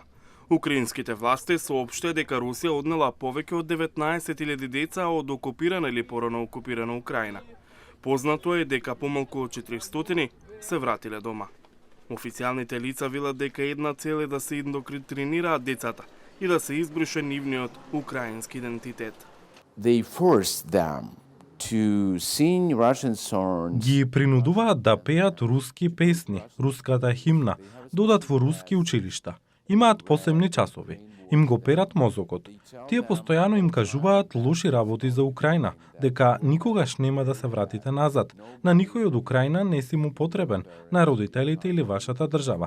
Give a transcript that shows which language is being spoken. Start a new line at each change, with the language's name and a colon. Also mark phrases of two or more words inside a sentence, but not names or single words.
Macedonian: Украинските власти соопштија дека Русија однела повеќе од 19.000 деца од окупирана или порано окупирана Украина. Познато е дека помалку од 400 се вратиле дома. Официјалните лица велат дека една цел е да се индоктринираат децата и да се избрише нивниот украински идентитет.
English: They forced them to sing Russian songs.
Macedonian: Ги принудуваат да пеат руски песни, руската химна, додат во руски училишта. Имаат посебни часови. Им го перат мозокот. Тие постојано им кажуваат лоши работи за Украина, дека никогаш нема да се вратите назад. На никој од Украина не си му потребен, на родителите или вашата држава.